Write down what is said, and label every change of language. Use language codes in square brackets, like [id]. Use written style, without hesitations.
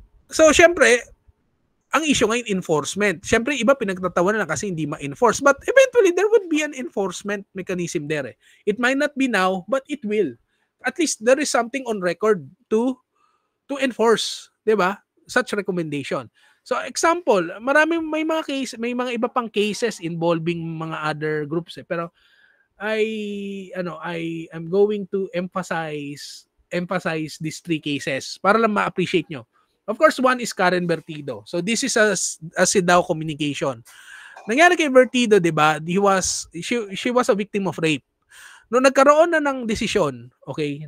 [tl] So, syempre, ang issue ngayon, enforcement. Syempre, iba pinagtatawanan na kasi hindi ma-enforce. [en] But eventually, there would be an enforcement mechanism there. It might not be now, but it will. At least, there is something on record to enforce. Diba? Such recommendation. So, example, [tl] may mga iba pang [en] cases involving mga other groups. Pero, I am going to emphasize these three cases [tl] para lang ma-appreciate nyo. [en] Of course, one is Karen Bertido. So this is a CEDAW communication. [tl] Nangyari kay Bertido, 'di ba? [en] She was a victim of rape. [tl] No nagkaroon na ng desisyon, okay?